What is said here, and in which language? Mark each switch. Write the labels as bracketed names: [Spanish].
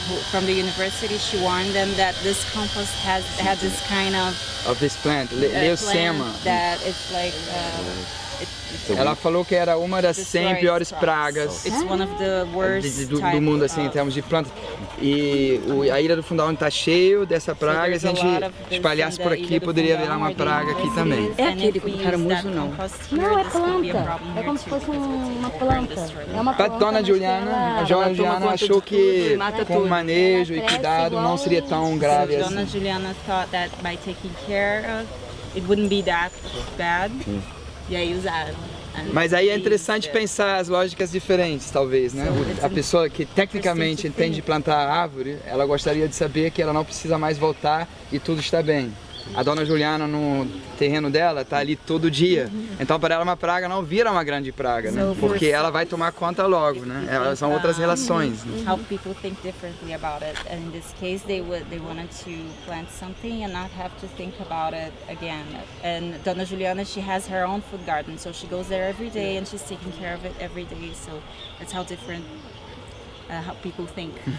[English] From the university, she warned them that this compost had this kind of this plant, leucema. That it's like [Portuguese] ela falou que era uma das 100 piores pragas do mundo, assim, em termos de plantas. E a Ilha do Fundão está cheio dessa praga. Se a gente espalhasse por aqui, poderia virar uma praga aqui também. É aquele com caramujo, não? Não, é planta. É como se fosse uma planta. É uma planta. A Dona Juliana achou que com o manejo e cuidado não seria tão grave assim. [English] Dona Juliana thought that by taking care of it wouldn't be that bad. [Portuguese] E aí usaram. Mas aí é interessante pensar as lógicas diferentes, talvez, né? A pessoa que tecnicamente entende de plantar árvore, ela gostaria de saber que ela não precisa mais voltar e tudo está bem. A Dona Juliana no terreno dela está ali todo dia, então para ela uma praga não vira uma grande praga, né? Porque ela vai tomar conta logo, né? Elas são outras relações. Né? [English] How people think differently about it. And in this case, they wanted to plant something and not have to think about it again. And Dona Juliana, she has her own food garden, so she goes there every day and she's taking care of it every day. So that's how different. How people think.